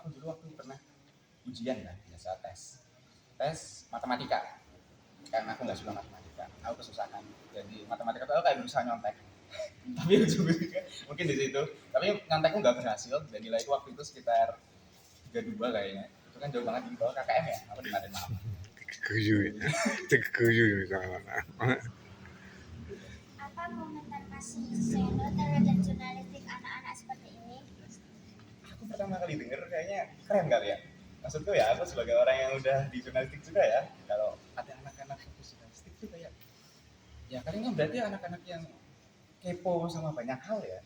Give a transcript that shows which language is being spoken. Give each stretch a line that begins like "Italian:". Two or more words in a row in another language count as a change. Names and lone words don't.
Indonesian: Aku dulu waktu pernah ujian kan, biasa tes matematika. Karena aku nggak suka matematika, aku kesusahan. Jadi matematika tuh aku kayak berusaha nyontek. Tapi ujung-ujungnya mungkin di situ. Tapi nyontekku nggak berhasil. Dan nilaiku waktu itu sekitar 32 kayaknya. Itu kan jauh banget di bawah KKM ya. Aku dimatiin maaf.
Chinese: 这个可以，这个可以，
Indonesian: Apa komentar Mas Eno terhadap jurnalistik anak-anak seperti ini? Aku pertama kali denger kayaknya keren kali ya. Maksudku ya aku sebagai orang yang udah di jurnalistik juga ya. Kalau ada anak-anak fokus jurnalistik tuh kayak ya kalian kan berarti anak-anak yang kepo sama banyak hal ya.